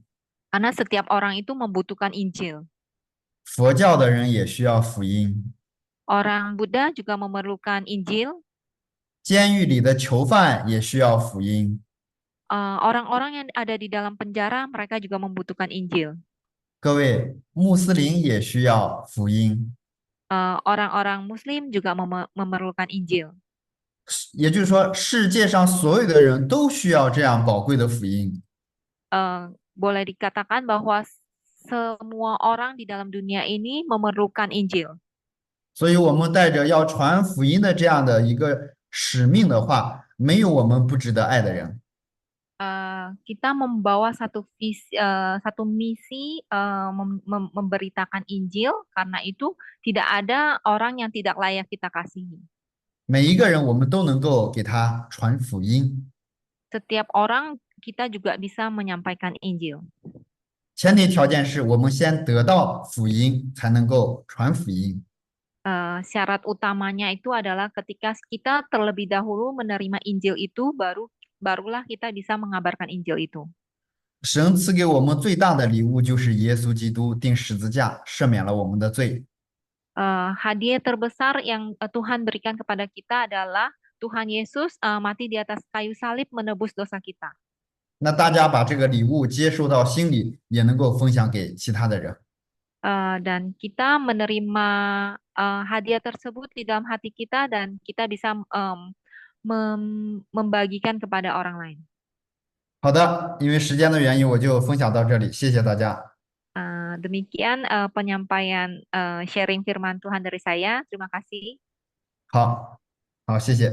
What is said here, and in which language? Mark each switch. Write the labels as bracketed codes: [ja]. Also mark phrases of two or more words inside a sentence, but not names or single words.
[id] Karena setiap orang itu membutuhkan Injil. [zh] 佛教的人也需要福音， [id] Orang Buddha juga memerlukan Injil. [zh] 监狱里的囚犯也需要福音。 [id] Orang-orang yang ada di dalam penjara, mereka juga membutuhkan Injil. [zh] 各位，穆斯林也需要福音， [id] Orang-orang Muslim juga memerlukan Injil. [zh] 也就是说，世界上所有的人都需要这样宝贵的福音。 [id] Boleh dikatakan bahwa semua orang di dalam dunia ini memerlukan Injil. [zh] 所以，我们带着要传福音的这样的一个使命的话，没有我们不值得爱的人。 [id] Kita membawa satu misi memberitakan Injil, karena itu tidak ada orang yang tidak layak kita kasihi. [zh] 每一个人我们都能够给他传福音， [id] Setiap orang kita juga bisa menyampaikan Injil. [zh] 前提条件是我们先得到福音，才能够传福音。 [id] Syarat utamanya itu adalah ketika kita terlebih dahulu menerima Injil itu, barulah kita bisa mengabarkan Injil itu. [zh] 神赐给我们最大的礼物就是耶稣基督钉十字架，赦免了我们的罪。 [id] Hadiah terbesar yang Tuhan berikan kepada kita adalah Tuhan Yesus mati di atas kayu salib menebus dosa kita. [zh] 那大家把这个礼物接收到心里，也能够分享给其他的人。 [id] Dan kita menerima hadiah tersebut di dalam hati kita dan kita bisa membagikan kepada orang lain. [zh] 好的，因为时间的原因，我就分享到这里，谢谢大家。 [id] Demikian penyampaian sharing firman Tuhan dari saya. Terima kasih. [zh] 好，好，谢谢。